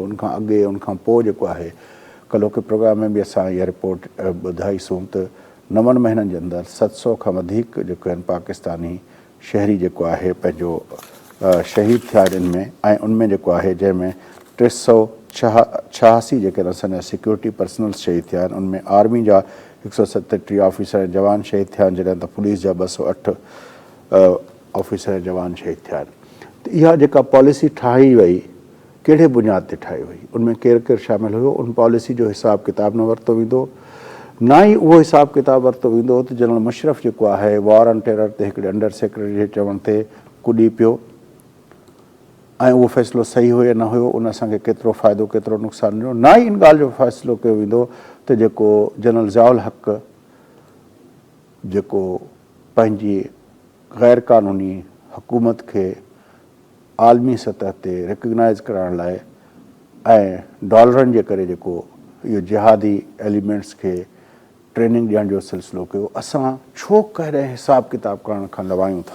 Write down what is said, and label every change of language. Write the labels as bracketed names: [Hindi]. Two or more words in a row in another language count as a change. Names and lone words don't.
[Sindhi] उनखां अॻे उनखां पोइ जेको आहे कल्ह के प्रोग्राम में बि असां इहा रिपोर्ट ॿुधाईसूं त 9 महीननि जे अंदरि 700 खां वधीक जेके आहिनि पाकिस्तानी शहरी जेको आहे पंहिंजो शहीद थिया आहिनि इनमें, ऐं उनमें जेको आहे जंहिंमें 86 जेके असांजा [English] security personnel [Sindhi] शहीद थिया आहिनि, उनमें आर्मी जा 137 ऑफिसर ऐं जवान शहीद थिया आहिनि, जॾहिं त पुलिस जा 208 ऑफिसर ऐं जवान शहीद थिया आहिनि। त इहा जेका पॉलिसी ठाही वई कहिड़े बुनियाद ते ठाही वई, उनमें केरु केरु शामिल हुयो, उन पॉलिसी जो हिसाब किताब न वरितो वेंदो, ना ई उहो हिसाब किताब वरितो वेंदो त जनरल मुशरफ जेको आहे [English] war on terror [Sindhi] ते हिकिड़े [English] under secretary [Sindhi] जे चवण ते कुॾी पियो ऐं उहो फ़ैसिलो सही हुयो या न हुयो, उन असांखे केतिरो फ़ाइदो केतिरो नुक़सानु ॾिनो। ना ई इन ॻाल्हि जो फ़ैसिलो कयो वेंदो त जेको जनरल ज़ियाउल हक़ जेको पंहिंजी ग़ैर क़ानूनी हुकूमत खे आलमी सतह ते रिकग्नाइज़ करण लाइ ऐं डॉलरनि जे करे जेको इहो [English] jihadi elements [Sindhi] खे ट्रेनिंग ॾियण जो सिलसिलो कयो, असां छो कहिड़े हिसाब किताब करण खां लवायूं था।